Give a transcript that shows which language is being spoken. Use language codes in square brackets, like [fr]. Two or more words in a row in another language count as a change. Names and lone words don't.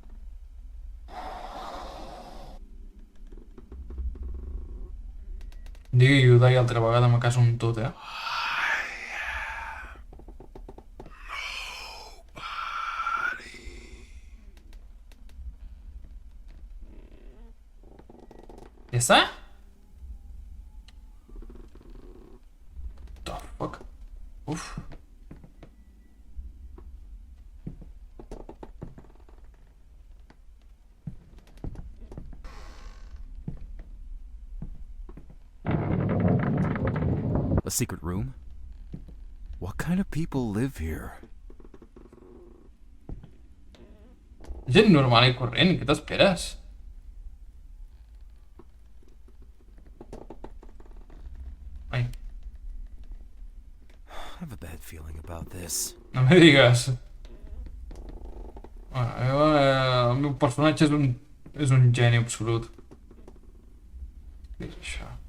[ca] Digui Udai altra vegada, me caso un tot, eh? Ja està? [en] The fuck? Uf. A secret room? What kind of people live here? [ca] Gent normal i corrent, què t'esperes? Ai, [en] I have a bad feeling about this. [ca] no me digues. El meu personatge és un geni absolut. Què és això?